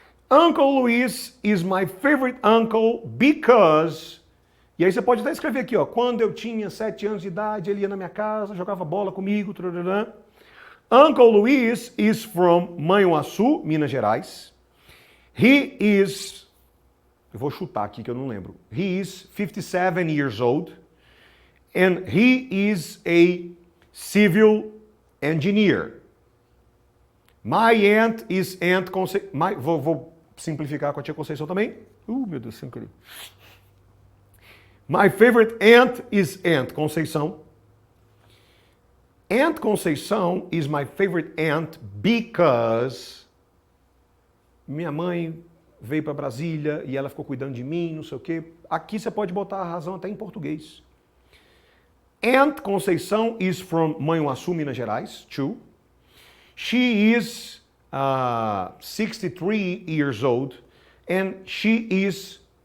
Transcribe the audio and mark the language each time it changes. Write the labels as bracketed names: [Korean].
[English] Uncle Luiz is my favorite uncle because... [Portuguese] E aí você pode até escrever aqui, ó, quando eu tinha 7 anos de idade, ele ia na minha casa, jogava bola comigo, trararã. [English] Uncle Luiz is from Manhuaçu, Minas Gerais. He is, [Portuguese] eu vou chutar aqui que eu não lembro. [English] He is 57 years old and he is a civil engineer. My aunt is Aunt Conceição. [Portuguese] Vou simplificar com a tia Conceição também. Meu Deus, sem querer. [English] My favorite aunt is Aunt Conceição. Aunt Conceição is my favorite aunt because [Portuguese] minha mãe veio para Brasília e ela ficou cuidando de mim, não sei o quê. Aqui você pode botar a razão até em português. [English] Aunt Conceição is from Manhuaçu, Minas Gerais, 2. She is 63 years old and she is...